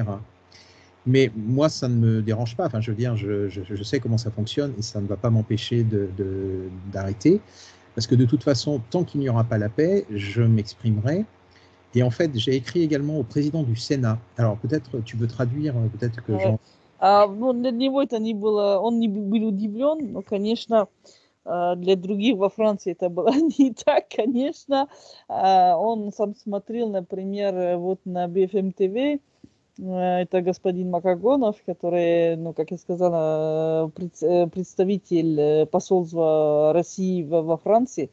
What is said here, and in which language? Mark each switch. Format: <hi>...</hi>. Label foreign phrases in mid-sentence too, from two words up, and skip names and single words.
<fr>Mais moi, ça ne me dérange pas. Enfin, je veux dire, je sais comment ça fonctionne et ça ne va pas m'empêcher d'arrêter. Parce que de toute façon, tant qu'il n'y aura pas la paix, je m'exprimerai. Et en fait, j'ai écrit également au président du Sénat. Alors, peut-être tu peux traduire, peut-être que Jean...</fr> <ru>Ну, для него это не было, он не был удивлен, но, конечно, для других во Франции это было не так, конечно. Он сам смотрел, например, вот на BFM TV, это господин Макогонов, который, ну, как я сказала, представитель посольства России во Франции.</ru>